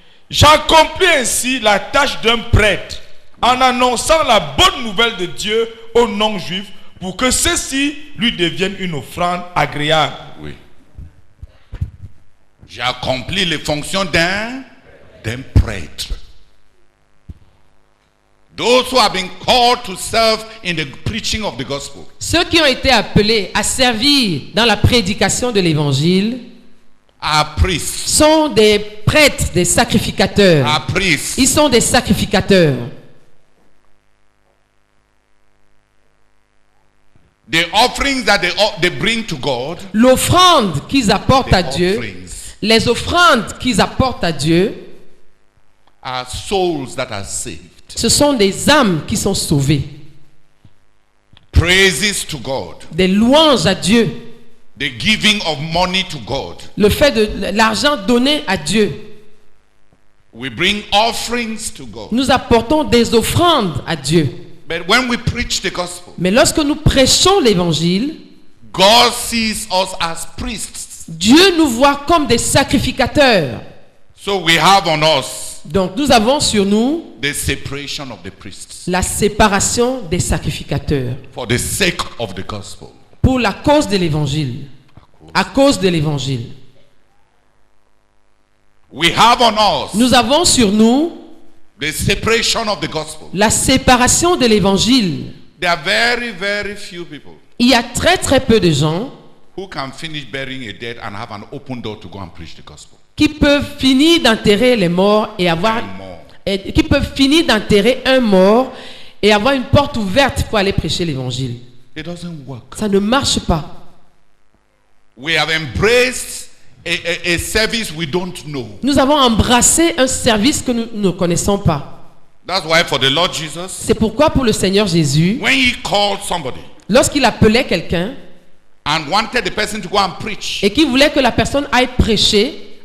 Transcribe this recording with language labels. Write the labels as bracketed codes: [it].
[fr] J'accomplis ainsi la tâche d'un prêtre en annonçant la bonne nouvelle de Dieu aux non-juifs pour que ceux-ci lui deviennent une offrande agréable. Oui. J'ai accompli les fonctions d'un prêtre. [en] Those who have been called to serve in the preaching of the gospel. [fr] Ceux qui ont été appelés à servir dans la prédication de l'évangile [en] are priests. [fr] Sont des prêtres, des sacrificateurs. [en] Are priests. [fr] Ils sont des sacrificateurs. [en] The offerings that they bring to God, [fr] l'offrande qu'ils apportent à Dieu, les offrandes qu'ils apportent à Dieu, [en] are souls that are saved. [fr] Ce sont des âmes qui sont sauvées. [en] Praises to God. [fr] Des louanges à Dieu. [en] The giving of money to God. [fr] Le fait de l'argent donné à Dieu. [en] We bring offerings to God. [fr] Nous apportons des offrandes à Dieu. [en] But when we preach the gospel, [fr] mais lorsque nous prêchons l'évangile, [en] God sees us as priests. [fr] Dieu nous voit comme des sacrificateurs. [en] So we have on us [fr] donc nous avons sur nous [en] the separation of the priests. [fr] La séparation des sacrificateurs. [en] For the sake of the gospel. [fr] Pour la cause de l'évangile. À cause de l'évangile. [en] We have on us [fr] nous avons sur nous [en] the separation of the gospel. [fr] La séparation de l'évangile. [en] There are very, very few people. [fr] Il y a très très peu de gens [en] who can finish burying a dead and have an open door to go and preach the gospel. [fr] Qui peuvent finir d'enterrer les morts et avoir qui peuvent finir d'enterrer un mort et avoir une porte ouverte pour aller prêcher l'évangile. [en] It doesn't work. [fr] Ça ne marche pas. [en] We have embraced a service we don't know. [fr] Nous avons embrassé un service que nous ne connaissons pas. [en] That's why for the Lord Jesus, [fr] c'est pourquoi pour le Seigneur Jésus, [en] when he called somebody, [fr] lorsqu'il appelait quelqu'un [en] and wanted the person to go and preach, [fr] et qu'il voulait que la personne aille prêcher,